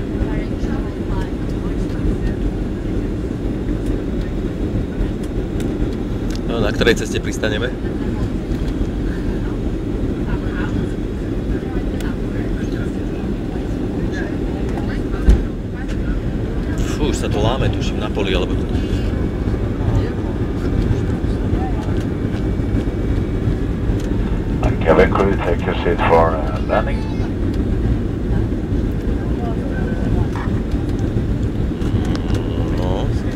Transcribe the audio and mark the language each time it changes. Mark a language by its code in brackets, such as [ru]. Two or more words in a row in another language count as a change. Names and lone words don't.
[sk] No, na ktorej ceste pristaneme? Už sa to láme, tuším, na poli, alebo... [en] Cabin crew, take your seat for landing. [sk] No.